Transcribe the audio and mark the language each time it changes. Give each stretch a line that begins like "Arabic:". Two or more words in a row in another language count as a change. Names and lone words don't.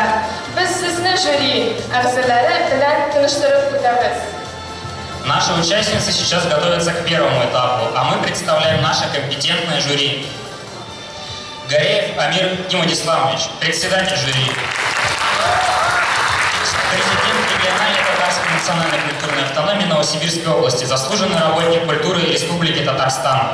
Tatar: Biz sizni jüri ағзалары bilen tanıştırıp ötemiz.
Russian: Наши участницы сейчас готовятся к первому этапу, а мы представляем наше компетентное жюри. Гореев Амир Гимадиславович, председатель жюри. Президент региональной татарской национальной культурной автономии Новосибирской области, заслуженный работник культуры Республики Татарстан.